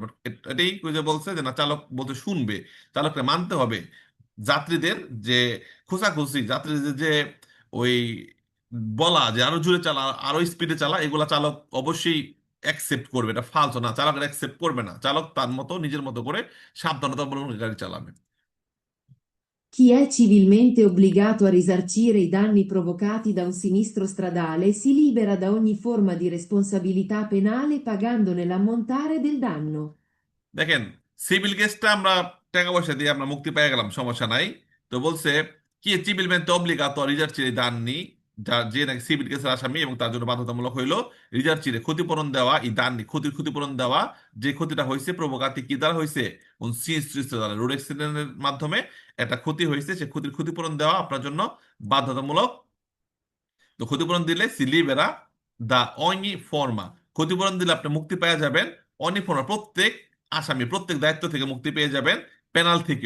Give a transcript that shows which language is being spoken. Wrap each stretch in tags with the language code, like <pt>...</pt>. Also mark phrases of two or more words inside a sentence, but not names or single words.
<bn>But এটাই ওই যে বলছে যে না, চালক বলতে শুনবে, চালককে মানতে হবে। যাত্রীদের যে খোঁচাখুচি, যাত্রীদের যে ওই বলা যে আরো জোরে চালা, আরো স্পিডে চালা, এগুলা চালক অবশ্যই অ্যাকসেপ্ট করবে, এটা ফালতু না, চালক অ্যাকসেপ্ট করবে না, চালক তার মতো নিজের মতো করে সাবধানতা অবলম্বন করে গাড়ি চালাবে।</bn> <it>Chi è civilmente obbligato a risarcire i danni provocati da un sinistro stradale si libera da ogni forma di responsabilità penale pagandone l'ammontare del danno.</it> <bn>দেখেন, সিভিল কেসটা আমরা টাকা পয়সা দিয়ে আমরা মুক্তি পেয়ে গেলাম, সমস্যা নাই। তো বলছে কি</bn> <it>civilmente obbligato a risarcire i danni,</it> <bn>যে নাকি সিভিল কেসের আসামি এবং তার জন্য বাধ্যতামূলক হইলো রিজার্চিরে ক্ষতিপূরণ দেওয়া, এই দান্নি ক্ষতিপূরণ দেওয়া, যে ক্ষতিটা হয়েছে প্রভোকাতি কি দ্বারা হয়েছে, দ্বারা রোড অ্যাক্সিডেন্টের মাধ্যমে একটা ক্ষতি হয়েছে, সে ক্ষতিপূরণ দেওয়া আপনার জন্য বাধ্যতামূলক। তো ক্ষতিপূরণ দিলে</bn> <it>si libera da ogni forma,</it> <bn>ক্ষতিপূরণ দিলে আপনি মুক্তি পেয়ে যাবেন</bn> <it>ogni forma,</it> <bn>প্রত্যেক আসামি প্রত্যেক দায়িত্ব থেকে মুক্তি পেয়ে যাবেন, পেনাল থেকেও।</bn>